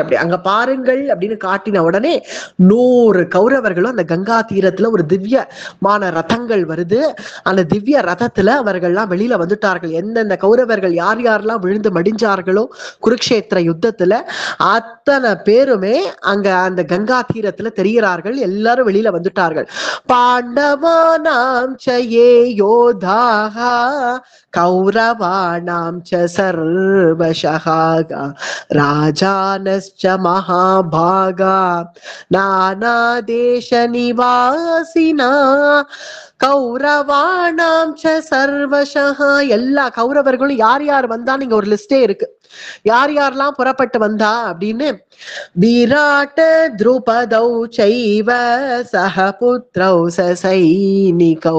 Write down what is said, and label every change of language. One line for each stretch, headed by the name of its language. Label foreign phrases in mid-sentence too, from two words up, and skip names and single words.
Tamil: அப்படி அங்க பாருங்கள் அப்படின்னு காட்டின உடனே 100 கௌரவர்களும் அந்த கங்கா தீரத்துல ஒரு திவ்யமான ரதங்கள் வருது. அந்த திவ்ய ரதத்துல அவர்கள்லாம் வெளியில வந்துட்டார்கள். எந்தெந்த கௌரவர்கள் யார் யாரெல்லாம் விழுந்து மடிஞ்சார்களோ குருக்ஷேத்திர யுத்தத்துல அத்தனை பேருமே அங்க அந்த கங்கா தீரத்துல தெரிகிறார்கள். எல்லாரும் வெளியில வந்துட்டார்கள்.
Sanskrit: पाण्डवानां च ये योधाः कौरवाणां च सर्वशः राजानश्च महाभागा नानादेशनिवासिना कौरवाणां च सर्वशः.
Tamil: எல்லா கௌரவர்களும் யார் யார் வந்தா நீங்க ஒரு லிஸ்டே இருக்கு, யார் யாரெல்லாம் புறப்பட்டு வந்தா அப்படின்னு.
Sanskrit: विराट द्रुपदौ चैव सह पुत्रौ सैनिकौ.